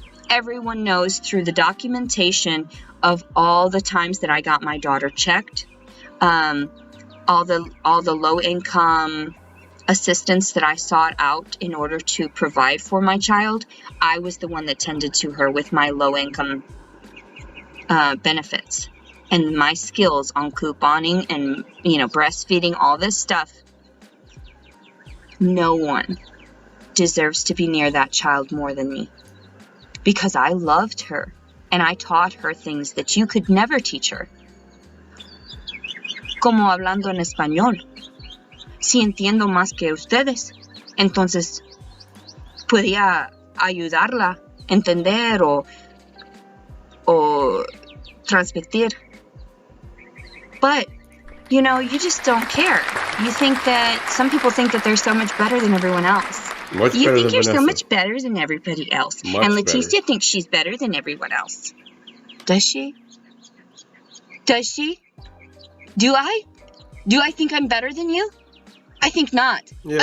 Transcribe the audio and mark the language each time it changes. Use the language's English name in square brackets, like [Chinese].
[English] Everyone knows through the documentation of all the times that I got my daughter checked, all the low income assistance that I sought out in order to provide for my child, I was the one that tended to her with my low income benefits and my skills on couponing and breastfeeding, all this stuff. No one deserves to be near that child more than me, because I loved her and I taught her things that you could never teach her. [Spanish] Como hablando en español. Si entiendo más que ustedes, entonces podía ayudarla a entender o transmitir. [English] But, you just don't care. You think that some people think that they're so much better than everyone else. You think you're so much better than everybody else. And Laticia thinks she's better than everyone else. Does she? Does she? Do I think I'm better than you? I think not. Yeah.